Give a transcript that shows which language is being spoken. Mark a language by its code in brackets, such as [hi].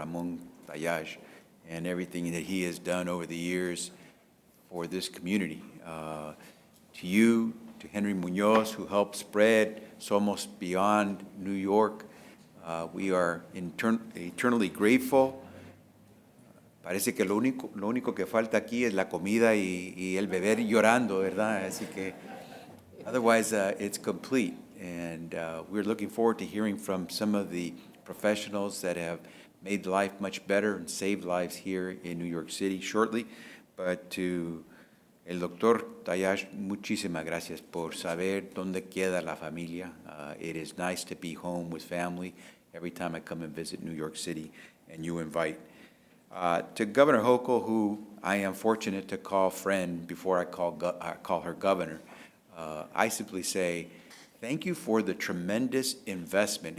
[en] Ramon Tallaj and everything that he has done over the years for this community. To you, to Henry Munoz, who helped spread Somos beyond New York, we are eternally grateful. [es] Parece que lo único que falta aquí es la comida y el beber llorando, ¿verdad? Así que [en] otherwise, it's complete. And we're looking forward to hearing from some of the professionals that have made life much better and saved lives here in New York City shortly. But to [es] el doctor Tallaj, muchísimas gracias por saber dónde queda la familia. [en] It is nice to be home with family every time I come and visit New York City, and you invite. To Governor Hochul, who I am fortunate to call friend before I call her governor, I simply say, thank you for the tremendous investment.